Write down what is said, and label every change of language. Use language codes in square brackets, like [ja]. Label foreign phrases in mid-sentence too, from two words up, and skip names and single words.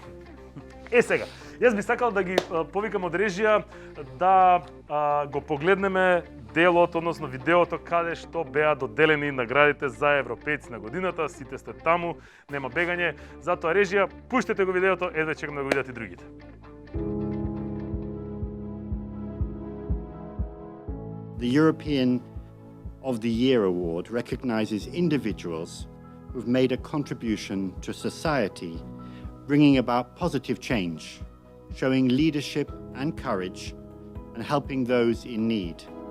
[mk] Сега, јас би сакал да ги повикам од режија да го погледнеме делот, односно видеото каде што беа доделени наградите за европејци на годината. Сите сте таму, нема бегање. Затоа режија, пуштете го видеото, едва чекам да го видат и другите. [en] The European of the Year award recognizes individuals who've made a contribution to society, bringing about positive change, showing leadership and courage, and helping those in need.